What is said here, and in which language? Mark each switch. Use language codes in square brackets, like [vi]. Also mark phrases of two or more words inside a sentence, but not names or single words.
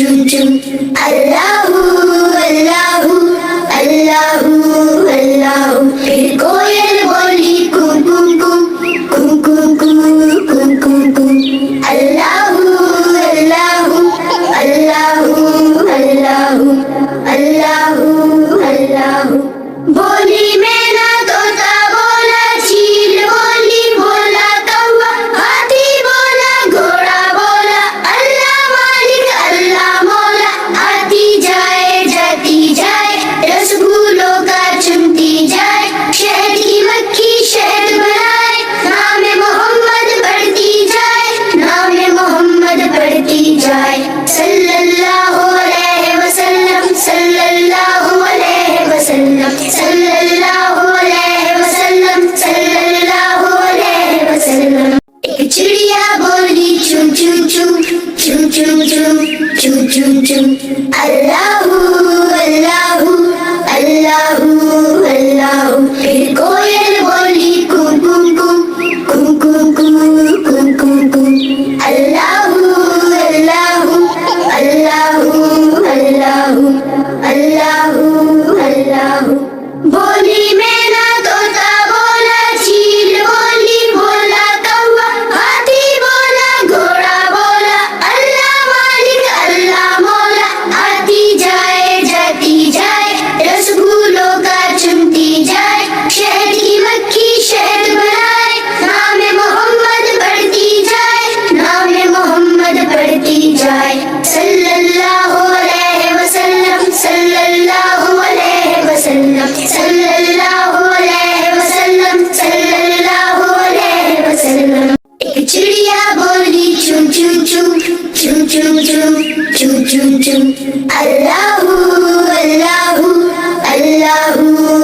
[ar] chum. اللهُ، اللهُ، اللهُ، اللهُ. [hi] फिर कोयल बोली कू कू कू कू कू कू कू कू कू. [ar] اللهُ، اللهُ، اللهُ، اللهُ، اللهُ، اللهُ. [hi] बोली मैना तोता बोला चील बोली बोला कौवा हाथी बोला घोड़ा बोला अल्लाह मालिक अल्लाह मौला. आती जाए जाती जाए रसगुल्लों का चुनती जाए शहद की मक्खी शहद बनाए नाम मोहम्मद पढ़ती जाए नाम मोहम्मद पढ़ती जाए. [ar] صلى الله عليه وسلم صلى الله عليه وسلم صلى الله عليه وسلم صلى الله عليه وسلم. [hi] एक चिड़िया बोली चू चू चू चू चू चू चू चू चू. [ar] اللهُ اللهُ اللهُ اللهُ. [hi] फिर कोयल बोली कू कू कू कू कू कू कू कू कू. [ar] اللهُ اللهُ اللهُ اللهُ اللهُ اللهُ. [hi] बोली मैना तोता बोला चील बोली बोला कौवा हाथी बोला घोड़ा बोला अल्लाह मालिक अल्लाह मौला. आती जाए जाती जाए रसगुल्लों का चुनती जाए शहद की मक्खी शहद बनाए नाम मोहम्मद पढ़ती जाए नाम मोहम्मद पढ़ती जाए. [ar] صلى الله عليه وسلم صلى الله عليه وسلم صلى الله عليه وسلم صلى الله عليه وسلم. [hi] एक चिड़िया बोली चू चू चू चू चू चू चू चू चू. [ar] اللهُ اللهُ اللهُ